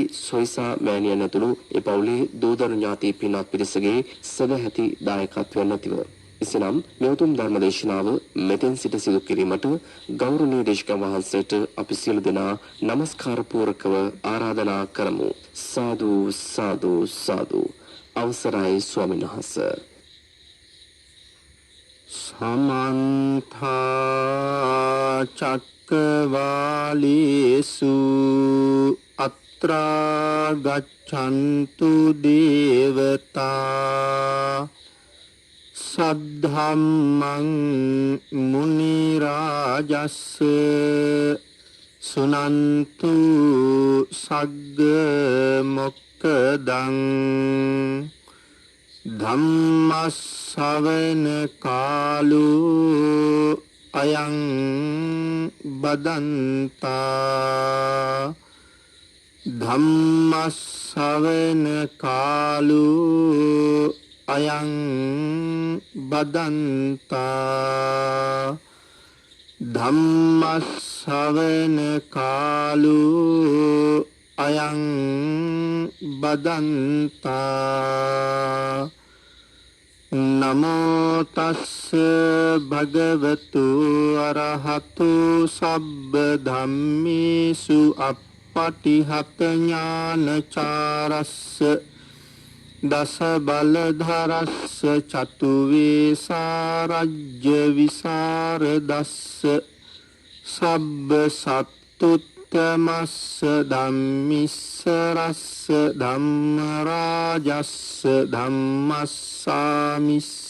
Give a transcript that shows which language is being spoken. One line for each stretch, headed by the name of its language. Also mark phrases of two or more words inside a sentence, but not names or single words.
Sinhala: සොයිසා මෑණියන් ඇතුළු ඒ පවුලේ දූදරු ඥාති පින්වත් පිරිසගේ සදැහැති දායකත්වයෙන් නැතිව එසේනම් මේ උතුම් ධර්මදේශනාව මෙතෙන් සිට සිදු කිරීමට ගෞරවනීය දේශකයන් වහන්සේට අපි සියලු දෙනා নমස්කාර පූරකව ආරාධනා කරමු. සාදු සාදු සාදු. අවසරයි ස්වාමීන් වහන්සේ.
Pali: समन्थ चक्रवालेषु अत्रा गच्छन्तु देवता सद्धम्मं मुनि राजस् सुनन्तु सग्ग मोक्खदं ධම්මස්සවන කාලෝ අයං බදන්තා ධම්මස්සවන කාලෝ අයං බදන්තා ධම්මස්සවන කාලෝ අයං බදන්තා නමෝ තස්ස භගවතු අරහතු සබ්බ ධම්මේසු අප්පටිහත ඥානචාරස්ස දස බලධරස්ස චතු වේසාරජ්‍ය විසරදස්ස සබ්බ සත්තුත්තමස්ස ධම්මිස්ස රස්ස ධම්ම රාජස්ස ධම්මස්සාමිස්ස